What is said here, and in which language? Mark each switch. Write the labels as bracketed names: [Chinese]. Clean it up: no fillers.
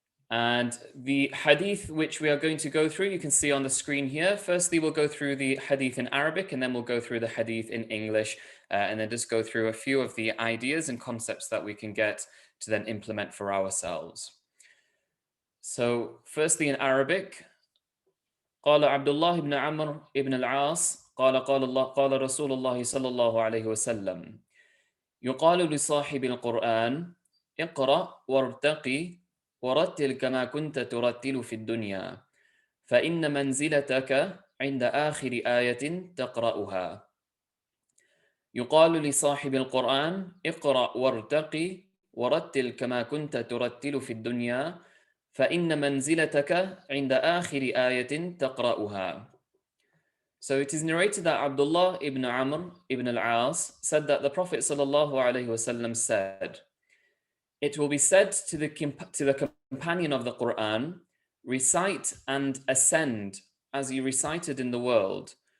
[English] And the hadith which we are going to go through, you can see on the screen here. Firstly, we'll go through the hadith in Arabic, and then we'll go through the hadith in English, and then just go through a few of the ideas and concepts that we can get to then implement for ourselves. [Arabic] So firstly in Arabic, قال عبد الله بن عمرو بن العاص قال رسول الله صلى الله عليه وسلم يقال لصاحب القرآن اقرأ وارتقي ورتل كما كنت ترتل في الدنيا فإن منزلتك عند آخر آية تقرأها. يقال لصاحب القرآن اقرأ وارتقي ورتل كما كنت ترتل في الدنيا فإن منزلتك عند آخر آية تقرأها. [English] So it is narrated that Abdullah ibn Amr ibn al-As said that the Prophet sallallahu alaihi wasallam said, "It will be said to the companion of the Quran, recite and ascend as you recited in the world.